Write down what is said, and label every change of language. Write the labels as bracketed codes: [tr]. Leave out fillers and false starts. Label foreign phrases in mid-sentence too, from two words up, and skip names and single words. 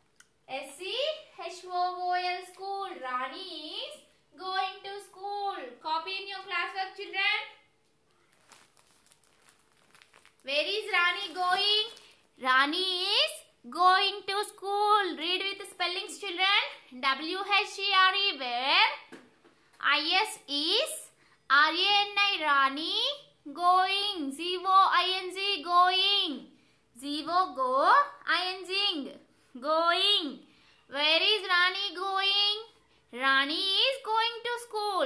[en] S-C-H-O-O-L, school. of children? Where is Rani going? Rani is going to school. Read with spellings, children. W-H-E-R-E, where? I-S is R-A-N-I, Rani. Going. Z-O-I-N-G, going. Z-O, go. I-N-G, going. Where is Rani going? Rani is going to school.